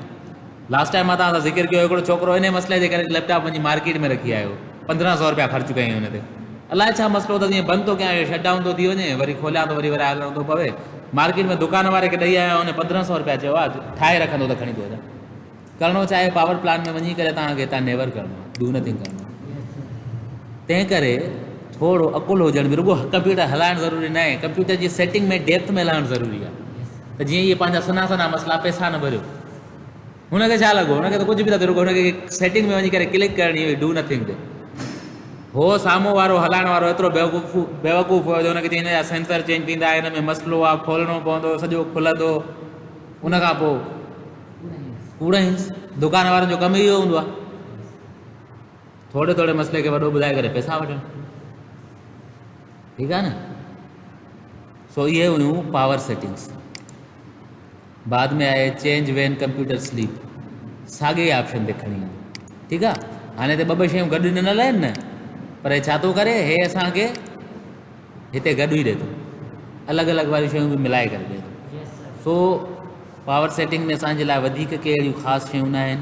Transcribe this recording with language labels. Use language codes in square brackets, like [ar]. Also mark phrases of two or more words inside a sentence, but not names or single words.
[en] Last time [sd] मां तव्हां सां ज़िक्र कयो, हिकिड़ो छोकिरो इन मसइले जे करे लैपटॉप वञी मार्केट में रखी आयो, 1500 रुपया ख़र्चु कयूं हुन ते। अलाए छा मसइलो त जीअं बंदि थो कयां, [en] shut down [sd] थो थी वञे, वरी खोलियां थो, वरी हलणो थो पवे। मार्केट में दुकान वारे खे ॾेई आया, हुन 1500 रुपया चयो आहे, ठाहे रखंदो त खणी थो वञा। करिणो चाहे [en] power plan [sd] में वञी करे तव्हांखे हितां नेवर करिणो आहे, [en] Do nothing [sd] करिणो आहे। तंहिं करे थोरो अकुलु हुजण बि, रुॻो कंप्यूटर हलाइणु ज़रूरी न आहे, कंप्यूटर जी सेटिंग में डेप्थ में लहणु ज़रूरी आहे। त जीअं इहे पंहिंजा सना सना मसइला, पैसा न भरियो, हुनखे छा लॻो, हुनखे त कुझु बि न थियो, रुॻो हुनखे सेटिंग में वञी करे क्लिक करणी हुई, [en] Do nothing [sd] ते। हो साम्हूं वारो हलाइण वारो एतिरो बेवकूफ़ हुयो जो हुनखे हिन जा सेंसर चेंज थींदा, हिन में मसइलो आहे, खोलणो पवंदो, सॼो खुलंदो, उनखां पोइ कूड़ईंसि। दुकान वारनि जो कमु ई इहो हूंदो आहे, थोरे थोरे मसइले खे वॾो ॿुधाए करे पैसा वठणु। ठीकु आहे न। सो इहे हुयूं [en] power settings. [sd] बाद में आहे [en] change when computer sleep, [sd] साॻे ऑप्शन ते खणी ईंदो। ठीकु आहे। हाणे त ॿ शयूं गॾु न लहनि न, पर हे छा थो करे, हे असांखे हिते गॾु ई ॾिए थो, अलॻि अलॻि वारियूं शयूं बि मिलाए करे ॾिए थो। सो [en] power setting [sd] में असांजे लाइ वधीक के अहिड़ियूं ख़ासि शयूं न आहिनि।